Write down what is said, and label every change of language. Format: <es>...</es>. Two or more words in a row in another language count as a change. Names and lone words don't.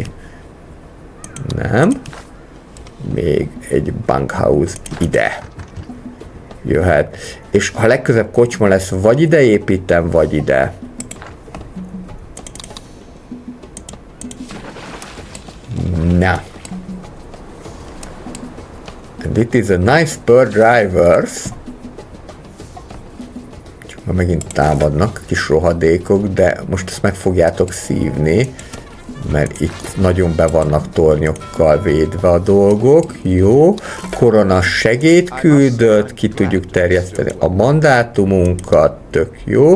<hu>Nem. Még egy bunkhouse ide jöhet. És ha legközebb kocsma lesz, vagy ide építem, vagy ide. Na.</hu> <en>And it is a nice per drivers.</en> <hu>Csak már megint támadnak kis rohadékok, de most ezt meg fogjátok szívni, mert itt nagyon be vannak tornyokkal védve a dolgok. Jó. Korona segéd küldött, ki tudjuk terjeszteni a mandátumunkat, tök jó.</hu>